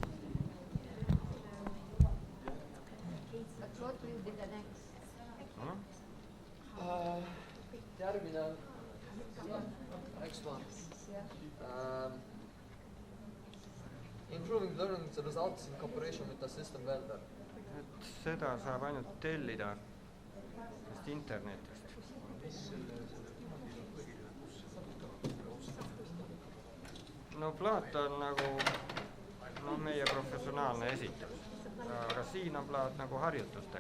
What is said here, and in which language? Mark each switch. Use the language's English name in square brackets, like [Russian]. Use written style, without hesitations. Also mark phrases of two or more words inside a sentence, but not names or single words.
[English] Improving learning results in cooperation with the system vendor. [Estonian] Seda saab ainult tellida internetist. No plaat on nagu meie professionaalne esitus, aga siin on plaat nagu harjutustega.